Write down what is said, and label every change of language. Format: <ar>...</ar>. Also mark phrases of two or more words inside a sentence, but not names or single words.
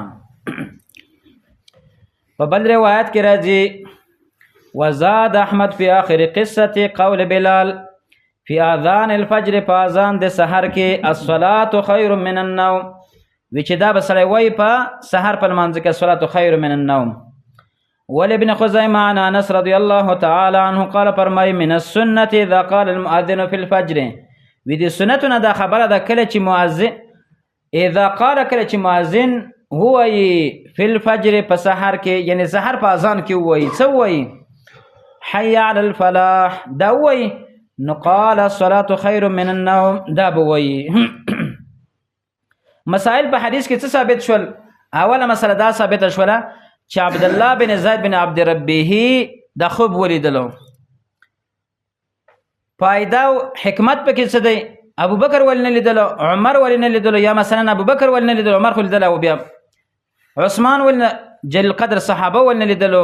<ps>په بل روایت کې راځي</ps> <ar>وزاد احمد فی آخر قصه قول بلال فی اذان الفجر،</ar> <ps>په اذان د سحر کې</ps> <ar>الصلاة خیر من النوم،</ar> <ps>وی چې دا به سړی وایي په سحر په لمانځه کې</ps> <ar>الصلاة خیر من النوم. ولابن خزیمه عن انس رضی الله تعالی عنه قال فرمای من السنه اذا قال المؤذن في الفجر،</ar> <ps>وی دې سنتونه دا خبره ده کله چې مؤذن</ps> <ar>اذا قال</ar> <ps>کله چې مؤذن وایي</ps> <ar>فی الفجر</ar> <ps>په سحر کې، یعنی سحر په اذان کې وایي څه وایي؟</ps> <ar>حي على الفلاح</ar> <ps>دا وایي.</ps> <ar>نو قال الصلاة خیر من النوم</ar> <ps>دا به وایي. مسائل په حدیث کې څه ثابت شول؟ اوله مسله دا ثابته شوله چې عبدالله بن زید بن عبد ربه دا خوب ولیدلو. فایده او حکمت پکې څه دی؟ ابو بکر ولې نه لیدلو، عمر ولې نه لیدلو، یا مثلا ابو بکر ولې نه لیدلو، عمر خو لیدلی او بیا عثمان ولې نه، جلیل قدر صحابه ولې نه لیدلو؟</ps>